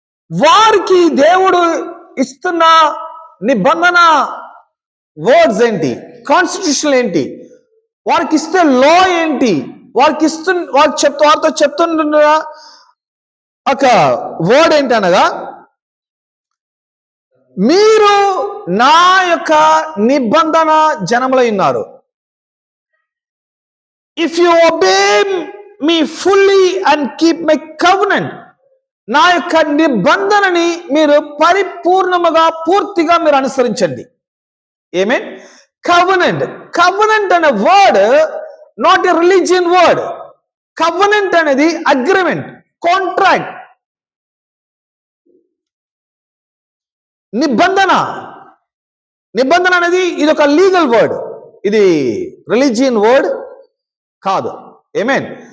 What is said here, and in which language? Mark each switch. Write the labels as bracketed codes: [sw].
[te] వారికి దేవుడు ఇస్తున్న నిబంధన వర్డ్స్ ఏంటి, కాన్స్టిట్యూషన్ ఏంటి, వారికి ఇస్తే లా ఏంటి, వారితో చెప్తున్న ఒక వర్డ్ ఏంటి అనగా, మీరు నా యొక్క నిబంధన జనములై ఉన్నారు. [en] If you obey me fully and keep my covenant, [te] నా యొక్క నిబంధనని మీరు పరిపూర్ణముగా పూర్తిగా మీరు అనుసరించండి. ఆమేన్. [en] Covenant అనే word not a religion word. [te] Covenant అనేది అగ్రిమెంట్, కాంట్రాక్ట్, నిబంధన. నిబంధన అనేది ఇది ఒక లీగల్ వర్డ్, ఇది రిలీజియన్ వర్డ్ కాదు. ఆమేన్.